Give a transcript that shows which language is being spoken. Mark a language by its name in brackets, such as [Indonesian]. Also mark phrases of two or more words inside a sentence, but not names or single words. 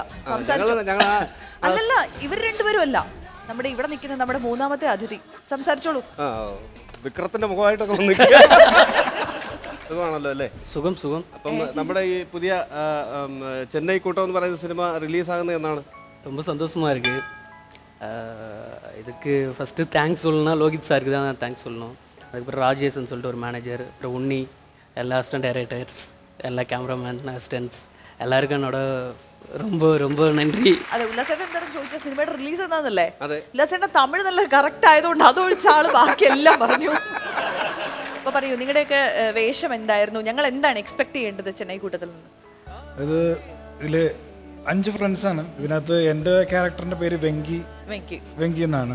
[Malayalam] അല്ലല്ല, ഇവർ രണ്ടുപേരും അല്ല, നമ്മുടെ ഇവിടെ നിൽക്കുന്ന നമ്മുടെ 3ാമത്തെ അതിഥി. സംസാരിച്ചോളൂ. വിക്രത്തിന്റെ മുഖമായിട്ടൊക്കെ സുഖമാണല്ലോ അല്ലേ? സുഖം. അപ്പം നമ്മുടെ ഈ പുതിയ ചെന്നൈ കൂട്ടം എന്ന് പറയുന്ന സിനിമ റിലീസ് ആകുന്നത് എന്നാണ്? [Tamil] ரொம்ப சந்தோஷமாக இருக்குது. இதுக்கு [English] first thanks [Tamil] சொல்லணும்னா லோகித் சாருக்கு தான் நான் தேங்க்ஸ் சொல்லணும். அதுக்கப்புறம் ராஜேஷ்னு சொல்லிட்டு ஒரு மேனேஜர், அப்புறம் உன்னி, எல்லா [English] assistant directors, [Tamil] எல்லா [English] cameraman assistants [Tamil] எல்லாருக்கும் என்னோட ரொம்ப ரொம்ப நன்றி. [Malayalam] അതെ, ഉല്ലാസേട്ടൻ എന്തായാലും ചോദിച്ച സിനിമയുടെ റിലീസ് എന്താണെന്നല്ലേ? ഉല്ലാസേട്ടൻ തമിഴ് നല്ല കറക്റ്റ് ആയതുകൊണ്ട് അതൊഴിച്ച ആള് ബാക്കിയെല്ലാം പറഞ്ഞു. അപ്പൊ പറയൂ, നിങ്ങളുടെയൊക്കെ വേഷം എന്തായിരുന്നു? ഞങ്ങൾ എന്താണ് എക്സ്പെക്ട് ചെയ്യേണ്ടത് ചെന്നൈ കൂട്ടത്തിൽ നിന്ന്? ഇത് ഇതില് 5 ഫ്രണ്ട്സാണ്. ഇതിനകത്ത് എൻ്റെ ക്യാരക്ടറിന്റെ പേര് വെങ്കി എന്നാണ്.